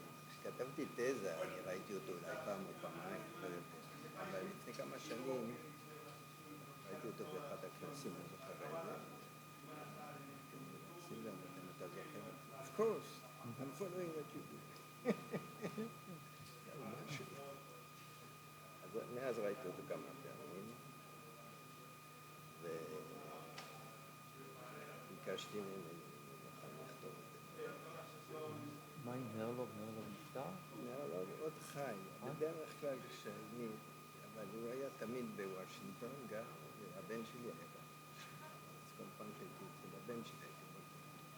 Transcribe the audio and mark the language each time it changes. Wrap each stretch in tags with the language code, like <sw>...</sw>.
<he>כשכתבתי תזה, אני ראיתי אותו אולי פעם או פעמיים, לא יודע, אבל לפני כמה שנים ראיתי אותו באחד הכנסים, אני זוכר את זה. סילבר, אתה זוכר?</he> <en>Of course, I'm following what you do.</en> <he>אז מאז ראיתי אותו כמה פעמים, וביקשתי ממנו לכתוב את זה. מה עם נרלוב? נרלוב נפטר? נרלוב עוד חי, בדרך כלל כשאני, אבל הוא היה תמיד בוושינגטון, גם הבן שלי היה בוושינגטון, אז כל פעם שהייתי אצל הבן שלי הייתי בוושינגטון.</he>